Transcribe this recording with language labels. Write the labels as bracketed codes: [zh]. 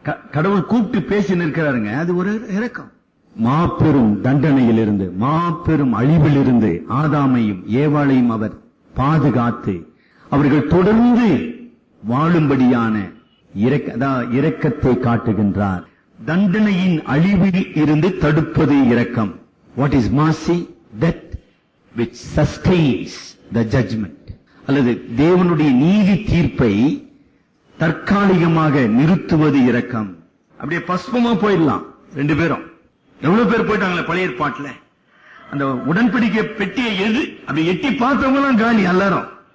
[ta] கடவுள் கூப்பிட்டு பேசி நிற்கிறாருங்க, அது ஒரு இரக்கம். மாபெரும் தண்டனையில் இருந்து, மாபெரும் அழிவில் இருந்து ஆதாமையும் ஏவாளையும் அவர் பாதுகாத்து அவர்கள் தொடர்ந்து வாழும்படியான இரக்கத்தை காட்டுகின்றார். தண்டனையின் அழிவில் இருந்து தடுப்பது இரக்கம். [en] What is mercy? That which sustains the judgment. [ta] அல்லது தேவனுடைய நீதி தீர்ப்பை தற்காலிகமாக நிறுத்துவது இரக்கம். அப்படியே பஸ்பமா போயிடலாம் ரெண்டு பேரும். எவ்வளவு பேர் போயிட்டாங்களே பழைய ஏற்பாட்டுல. அந்த உடன்படிக்கை பெட்டியை அப்படி எட்டி பார்த்தவங்க காலி எல்லாரும்.